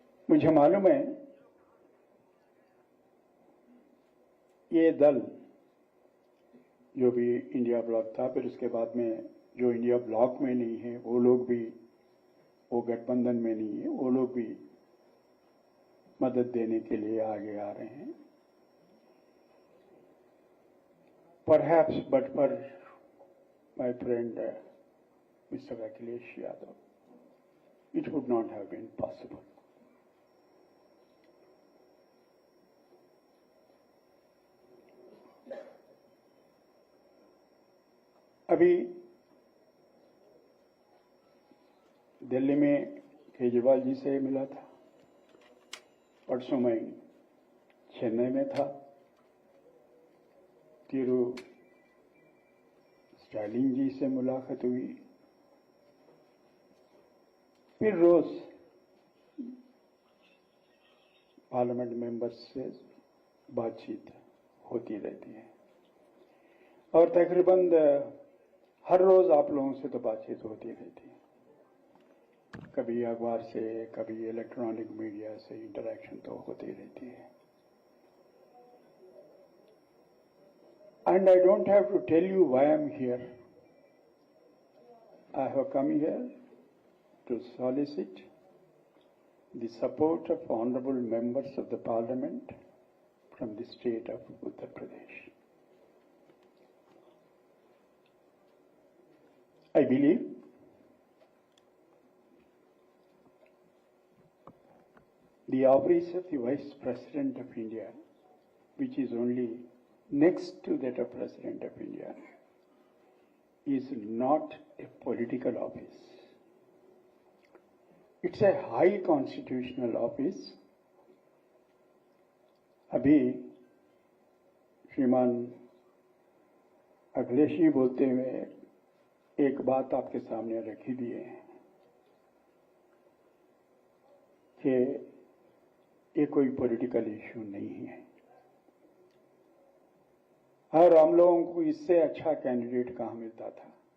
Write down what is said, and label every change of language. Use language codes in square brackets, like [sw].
[hi] मुझे मालूम है ये दल जो भी इंडिया ब्लॉक था, फिर उसके बाद में जो इंडिया ब्लॉक में नहीं है वो लोग भी, वो गठबंधन में नहीं है, वो लोग भी मदद देने के लिए आगे आ रहे हैं। [en] Perhaps, but for my friend Mr. Akhilesh Yadav, it would not have been possible. [hi] अभी दिल्ली में केजरीवाल जी से मिला था, परसों मैं चेन्नई में था, स्टालिन जी से मुलाकात हुई, फिर रोज पार्लियामेंट मेंबर्स से बातचीत होती रहती है और तकरीबन हर रोज आप लोगों से तो बातचीत होती रहती है, कभी अखबार से, कभी इलेक्ट्रॉनिक मीडिया से इंटरेक्शन तो होती रहती है। [en] And I don't have to tell you why I'm here. I have come here to solicit the support of honorable members of the parliament from the state of Uttar Pradesh. I believe the office of the Vice President of India, which is only next to that of President of India, is not a political office. It's a high constitutional office. [hi] अभी श्रीमान अखिलेश जी बोलते हुए एक बात आपके सामने रखी दिए हैं कि ये कोई पॉलिटिकल इश्यू नहीं है और हम लोगों को इससे अच्छा कैंडिडेट कहां मिलता था।